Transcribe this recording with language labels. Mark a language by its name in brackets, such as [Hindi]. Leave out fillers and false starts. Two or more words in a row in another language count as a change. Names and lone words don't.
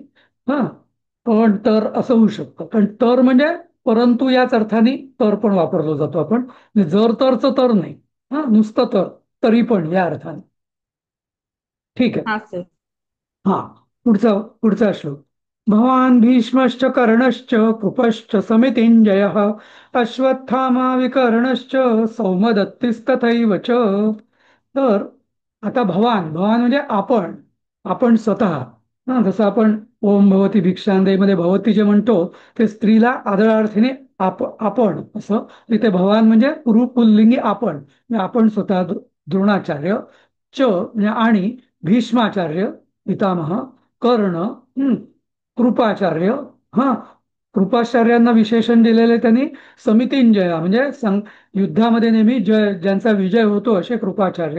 [Marathi] हा, पण तर असं होऊ शकतं. पण तर म्हणजे परंतु याच अर्थाने तर पण वापरलो जातो आपण. म्हणजे जर तरच तर नाही. हा, नुसतं तर, तरी पण या अर्थाने. ठीक आहे. हा सर. हा, पुढचा पुढचा श्लोक. [Sanskrit] भवान भीष्मश्च कर्णश्च कृपश्च समितिञ्जयः अश्वत्थामा विकर्णश्च सौमदत्तिस्तथैव च. [Marathi] तर आता भवान भवान म्हणजे आपण, आपण स्वतः. हा, जसं आपण [Sanskrit] ओम भवती भिक्षांदे [Marathi] मध्ये भवती जे म्हणतो ते स्त्रीला आदरार्थीने आपण असं. इथे भवान म्हणजे पुल्लिंगी आपण, म्हणजे आपण स्वतः. द्रोणाचार्य, च म्हणजे आणि, भीष्माचार्य पितामह, कर्ण, कृपाचार्य. हा, कृपाचार्यांना विशेषण दिलेले त्यांनी समितिंजय म्हणजे युद्धामध्ये नेहमी ज्यांचा विजय होतो असे कृपाचार्य.